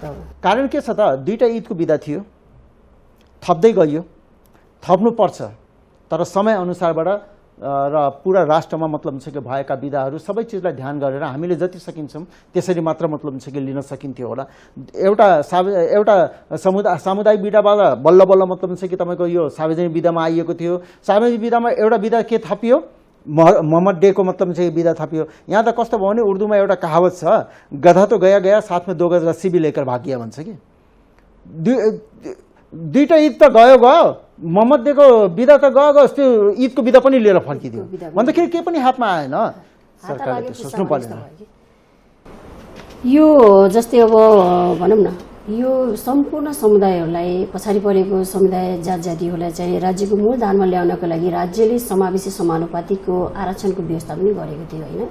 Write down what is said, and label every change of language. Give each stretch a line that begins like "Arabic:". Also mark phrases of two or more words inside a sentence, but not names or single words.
Nepali: कारण के छ त, दुईटा ईदको बिदा थियो, थप्दै गइयो, थप्नुपर्छ तर समय अनुसारबाट र पुरा राष्ट्रमा मतलब छ कि भएका विधाहरू सबै चिजलाई ध्यान गरेर हामीले जति सकिन्छौँ त्यसरी मात्र मतलब छ कि लिन सकिन्थ्यो होला। एउटा सामुदायिक विधाबाट बल्ल बल्ल मतलब छ कि तपाईँको यो सार्वजनिक विधामा आइएको थियो। सार्वजनिक विधामा एउटा विधा के थपियो, मोहम्मद डेको मतलब चाहिँ विधा थपियो। यहाँ त कस्तो भयो भने उर्दूमा एउटा कहावत छ,
Hindi: गधा तो गया गया साथ में 2 गज रस्सी भी लेकर भाग गया
Nepali: भन्छ कि। दुईटा ईद त गयो, मोहम्मद डेको विधा त गयो, त्यो ईदको विधा पनि लिएर फर्किदियो भन्दाखेरि केही पनि हातमा आएन। सरकारले सोच्नु पर्दैन। यो जस्तै अब भनौँ न, यो सम्पूर्ण समुदायहरूलाई पछाडि परेको समुदाय जात जातिहरूलाई चाहिँ राज्यको मूल धारमा ल्याउनको लागि राज्यले समावेशी समानुपातिको आरक्षणको व्यवस्था पनि गरेको थियो होइन?